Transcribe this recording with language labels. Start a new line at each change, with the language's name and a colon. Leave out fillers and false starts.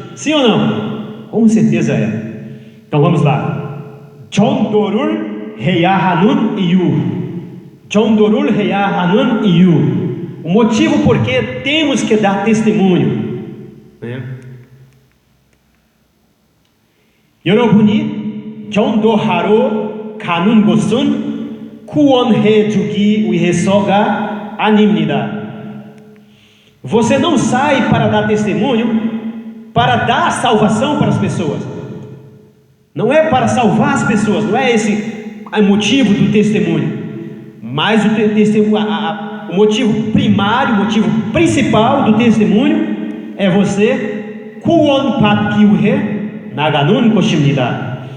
Portuguese: Sim ou não? Com certeza é. Então vamos lá. Chondorul Heyahanun Iyu. Chondorul Heyahanun Iyu. O motivo por que temos que dar testemunho, né?
Korean: 여러분이 전도하러 가는 곳은 구원해주기 위해서가 아닙니다.
Portuguese: Você não sai para dar testemunho para dar salvação para as pessoas. Não é para salvar as pessoas, não é esse o motivo do testemunho. Mas o motivo primário, o motivo principal do testemunho é você
Korean: 구원받기 위해 나가는 것입니다.